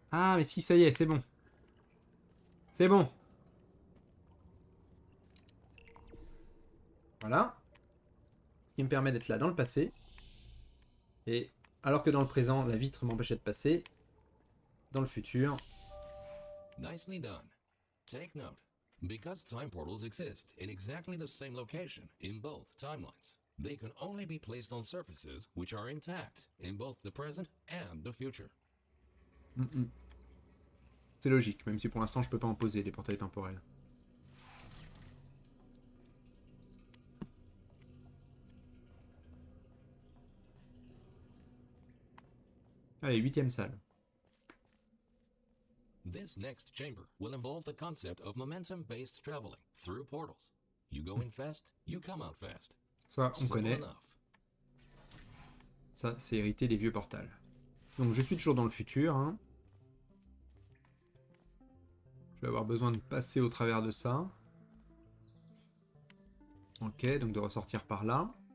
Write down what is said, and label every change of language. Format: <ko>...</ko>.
<fr>Ah, mais si, ça y est, c'est bon. C'est bon. Voilà. Ce qui me permet d'être là dans le passé. Et alors que dans le présent, la vitre m'empêchait de passer, dans le futur...</fr> <en>Nicely done. Take note. Because time portals exist in exactly the same location in both timelines, they can only be placed on surfaces which are intact in both the present and the future.</en> <fr>C'est logique, même si pour l'instant je peux pas en poser des portails temporels. Allez, 8ème salle.</fr> <en>This next chamber will involve the concept of momentum-based traveling through portals. You go in fast, you come out fast.</en> <fr>Ça, on</fr> <en>Simple</en> <fr>connaît.</fr> <en>enough.</en> <fr>Ça, c'est hérité des vieux portals. Donc je suis toujours dans le futur. Hein. Je vais avoir besoin de passer au travers de ça. Ok, donc de ressortir par là.</fr>